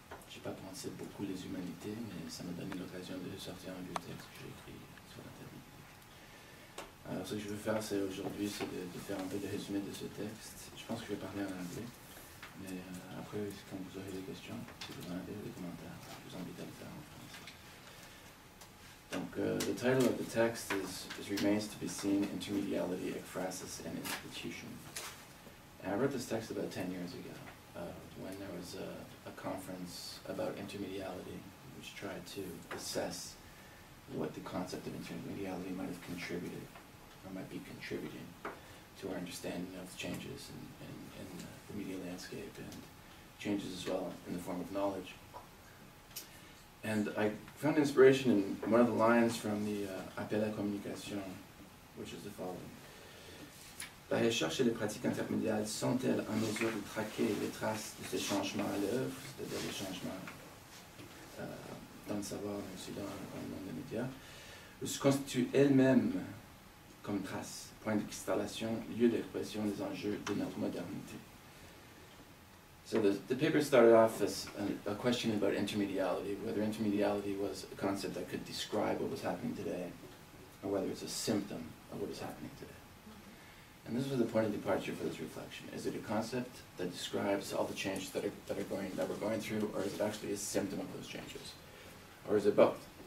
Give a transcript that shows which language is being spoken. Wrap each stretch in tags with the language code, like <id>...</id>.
<fr>Je n'ai pas pensé beaucoup les humanités, mais ça m'a donné l'occasion de sortir un vieux texte que j'ai écrit sur l'intermédialité. Alors ce que je veux faire aujourd'hui, c'est de faire un peu de résumé de ce texte. Je pense que je vais parler en anglais, mais après, quand vous aurez des questions, si vous en avez des commentaires, je vous invite à le faire en français.</fr> <en>Donc, the title of the text is Remains to be Seen, Intermediality, Ekphrasis and Institution. And I wrote this text about 10 years ago, when there was a conference about intermediality, which tried to assess what the concept of intermediality might have contributed, or might be contributing to our understanding of changes in the media landscape, and changes as well in the form of knowledge. And I found inspiration in one of the lines from the Appel à communication, which is the following.</en> <fr>La recherche et les pratiques intermédiaires sont-elles en mesure de traquer les traces de ces changements à l'œuvre, c'est-à-dire les changements dans le savoir, mais aussi dans le monde des médias, ou se constituent elles-mêmes comme traces, point de cristallisation, lieu d'expression des enjeux de notre modernité?</fr> <en>So the paper started off as a question about intermediality, whether intermediality was a concept that could describe what was happening today, or whether it's a symptom of what is happening today. And this was the point of departure for this reflection. Is it a concept that describes all the changes that we're going through, or is it actually a symptom of those changes? Or is it both?</en>